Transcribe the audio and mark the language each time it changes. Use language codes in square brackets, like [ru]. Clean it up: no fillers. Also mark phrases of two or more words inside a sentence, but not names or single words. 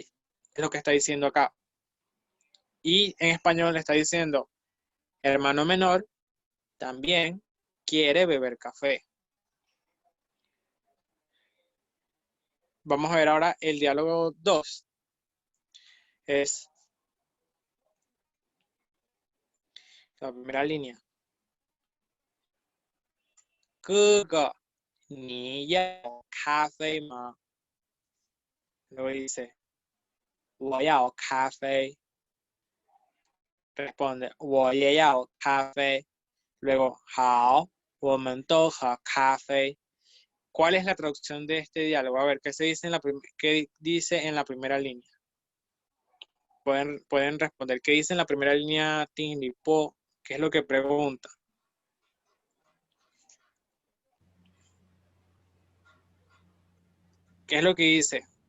[es] Es lo que está diciendo acá. Y en español le está diciendo hermano menor también quiere beber café. Vamos a ver ahora el diálogo 2. Es la primera línea. [zh] 哥哥，你要咖啡吗？ [es] Luego dice, [zh] 我要咖啡. Responde, 我也要咖啡. Luego, 好，我们都喝咖啡. [es] ¿Cuál es la traducción de este diálogo? A ver, ¿qué qué dice en la primera línea? Pueden responder. ¿Qué dice en la primera línea Ting Li Po? ¿Qué es lo que pregunta? ¿Qué es lo que dice?